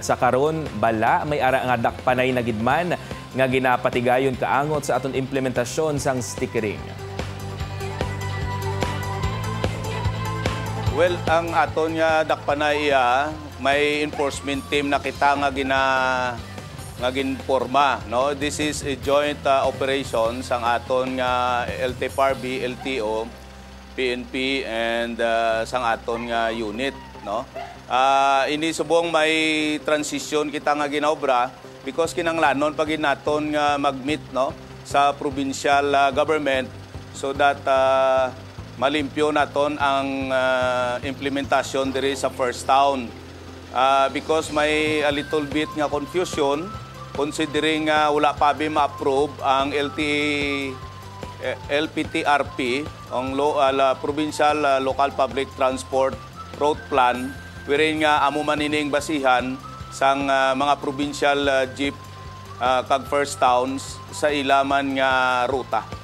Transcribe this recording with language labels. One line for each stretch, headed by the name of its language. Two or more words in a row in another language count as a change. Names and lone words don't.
Hiligaynon: Sa karon, bala may ara nga dakpanay na gidman nga ginapatigayon kaangot sa aton implementasyon sang stickering. Well, ang aton nga dakpanay may enforcement team na kita nga ginporma, no?
English: This is a joint operation
Hiligaynon: sang aton nga LTFRB, LTO, PNP and sang aton nga unit, no? Ini subong may transition kita nga ginaobra because kinanglanon pag naton nga mag-meet, no, sa provincial government so that malimpyo naton ang implementasyon diri sa
English: first town.
Hiligaynon: Because may
English: a little bit
Hiligaynon: nga confusion considering wala pa ma-approve ang LPTRP, ang Provincial Local Public Transport Route Plan, wherein nga amo manining basihan sang mga provincial jeep kag first towns sa ilaman nga ruta.